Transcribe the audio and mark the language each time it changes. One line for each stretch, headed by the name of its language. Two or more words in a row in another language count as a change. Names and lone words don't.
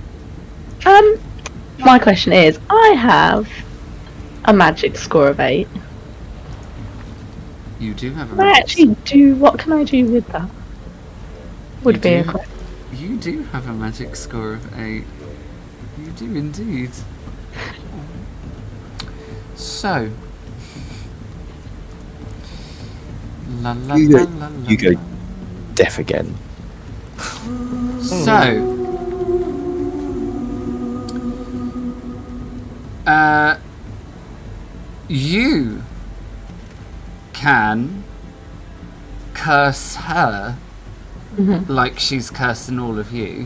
English: My question is, I have a magic score of 8. You do have a Can I actually do, what can I do with that? Would be a question. You do have a magic score of 8. You do indeed. So. La la You la go- la la. You go deaf again. So. You can curse her like she's cursing all of you.